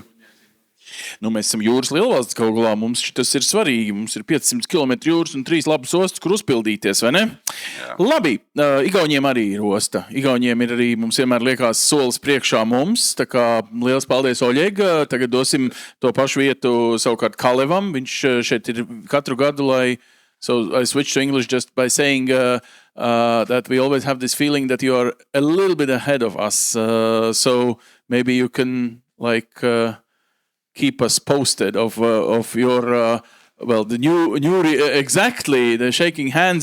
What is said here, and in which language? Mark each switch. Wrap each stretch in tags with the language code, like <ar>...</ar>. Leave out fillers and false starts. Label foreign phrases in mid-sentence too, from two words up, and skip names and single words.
<lv>Mēs esam jūras lielvalsts kaut galā, mums tas ir svarīgi, mums ir 500 km jūras un 3 labas ostas, kur uzpildīties, vai ne? Jā. Labi, Igauniem arī ir osta. Igauniem ir arī, mums vienmēr liekas solis priekšā mums, tā kā liels paldies Oļeg, tagad dosim to pašu vietu savukārt Kalevam, viņš šeit ir katru gadu,</lv> <en>so I switch to English just by saying that we always have this feeling that you are a little bit ahead of us, so maybe you can keep us posted of your well, exactly, the shaking hands.</en>